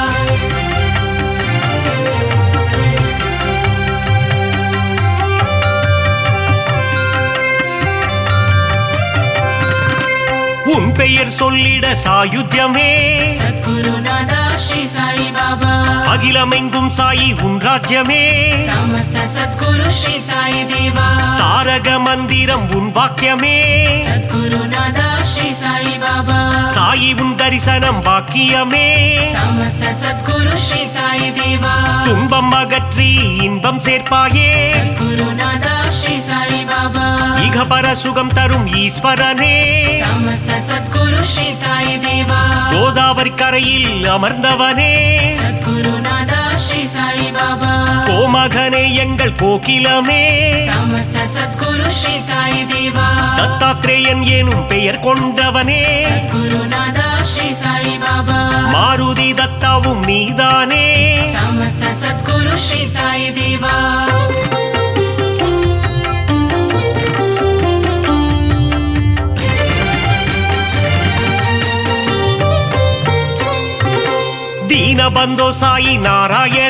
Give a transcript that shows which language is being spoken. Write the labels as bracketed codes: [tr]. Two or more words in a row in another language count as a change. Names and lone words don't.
[ta] உன் பெயர் சொல்லிட சாயுஜ்யமே [sa] सद्गुरु नाद श्री साई बाबा [ta] அகிலமெங்கும் சாயி உன் ராஜ்யமே [sa] समस्त सद्गुरु श्री साई देवा [ta] தாரக மந்திரம் உன் வாக்கியமே [sa] सद्गुरु नादा श्री साई बाबा [ta] சாயி உன் தரிசனம் பாக்கியமே [sa] समस्त सद्गुरु श्री साई देवा [ta] துன்பம் அகற்றி இன்பம் சேர்ப்பாயே [sa] सद्गुरु नादा श्री साई बाबा [ta] இகபர சுகம் தரும் ஈஸ்வரனே [sa] समस्त सद्गुरु श्री साई देवा [ta] கோதாவரி கரையில் அமர்ந்தவனே [sa] सद्गुरु नादा श्री साई बाबा [ta] கோமகனே எங்கள் கோகிலமே [sa] समस्त सद्गुरु श्री साई देवा [ta] தத்தாத்ரேயன் எனும் பெயர் கொண்டவனே [sa] सद्गुरु नादा श्री साई बाबा [ta] மாருதி தத்தாவும் நீதானே [sa] समस्त सद्गुरु श्री साई देवा दीनबन्धो साई नारायण